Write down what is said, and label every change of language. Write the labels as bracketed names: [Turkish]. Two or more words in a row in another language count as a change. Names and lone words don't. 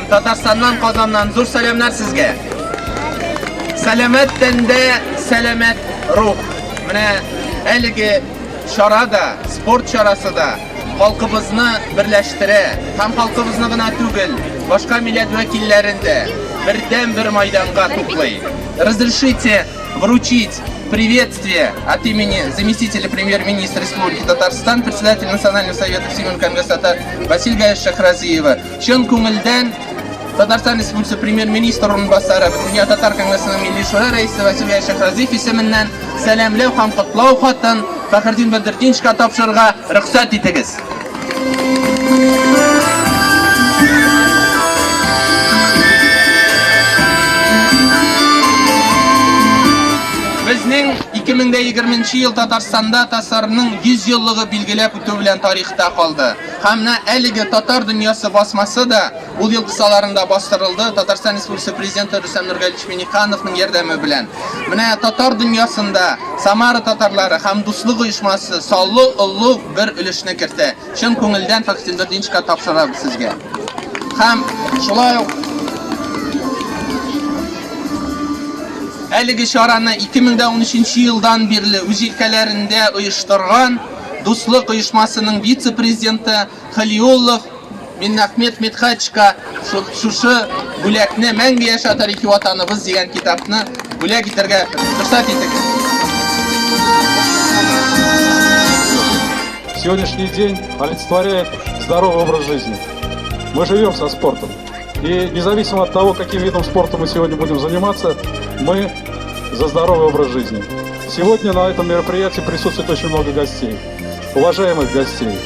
[Uzbek] Tatarstondan, Qozondan zo'r salomlar sizga. Salomat tanda, salomat ruh. Mana haligi chorada, sport chorasida xalqimizni birlashtira, ham xalqimizni tugul, boshqa millat vakillarini birdan-bir maydonga to'playdi. [Russian] Разрешите вручить приветствие от имени заместителя премьер-министра Республики Татарстан, председателя Национального совета Всемирного конгресса татар Василия Шахразиева. [Tatar] Чын көңілден Татарстан Республикасы премьер-министр орынбасары, Дүния татар конгрессінің милли шура раисы Василия Шахразиев исеменнән сәламләү һәм котлау хатын Фахруддин Бадретдиновичка тапшырырга рөхсәт итегез. [Uzbek] Bizning 2020 yil Tatarstanda tasarruning 100 yilligi belgilab o'tib bilan tarixda qoldi. Hamda [Tatar] әлеге татар [Uzbek] dunyosi bosmasi da bu yil qissalarında bostirildi. Tatarston Respublikasi prezidenti Rustam Nurgaliyevich Minixanovning yordami bilan. Mana tatar dunyosida Samara tatarlari ham Do'stlik uyushmasi sonli ulug' bir ulushni kiritdi. Chin ko'ngildan Fahriddin Badinovga topshiramiz sizga. [Tatar] Һәм шулай Әлеге шараны 2013 yıldan beri үз өлкәләрендә оештырган Дуслык оешмасының вице-президенты Халиуллов Минахмет Митхайтовичка шушы бүләкне мәңге яша тарихи ватаныбыз дигән китапны бүләк итәргә рөхсәт итегез. [Russian] Сегодняшний день олицетворяет здоровый образ жизни. Мы живем со спортом. И независимо от того, каким видом спорта мы сегодня будем заниматься, мы за здоровый образ жизни. Сегодня на этом мероприятии присутствует очень много гостей, уважаемых гостей.